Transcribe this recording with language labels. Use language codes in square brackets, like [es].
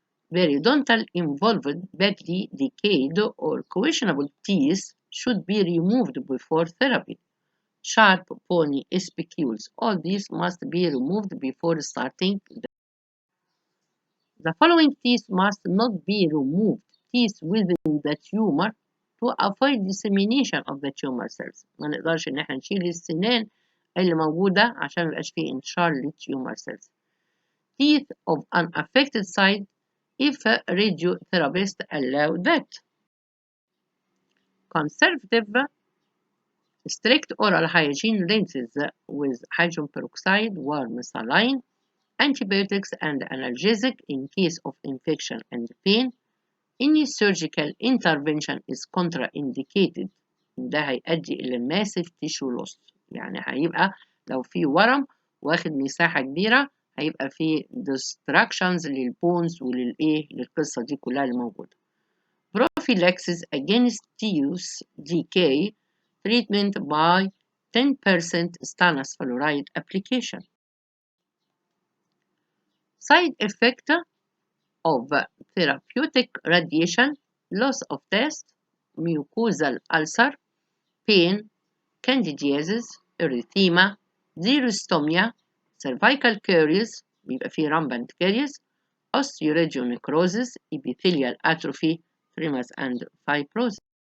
[en] Periodontal involved badly decayed or questionable teeth should be removed before therapy. Sharp bony spicules, all these must be removed before starting. The following teeth must not be removed: teeth within the tumor to avoid dissemination of the tumor cells. [ar] ما نقدرش إن احنا نشيل السنان اللي موجودة عشان ميبقاش فيه انتشار للtumor cells. [en] Teeth of unaffected side if a radiotherapist allow that. Conservative strict oral hygiene lenses with hydrogen peroxide, warm saline, antibiotics and analgesic in case of infection and pain. Any surgical intervention is contraindicated. [ar] ده هيؤدي إلى massive tissue loss. يعني هيبقى لو في ورم واخد مساحة كبيرة هيبقى في distractions للبونز للقصة دي كلها الموجودة. [en] Prophylaxis against tooth decay, treatment by 10% stannous fluoride application. Side effect of therapeutic radiation: loss of taste, mucosal ulcer, pain, candidiasis, erythema, xerostomia, cervical caries [ar] بيبقى فيه [en] rampant caries, osteoradionecrosis, epithelial atrophy, tremors and fibrosis.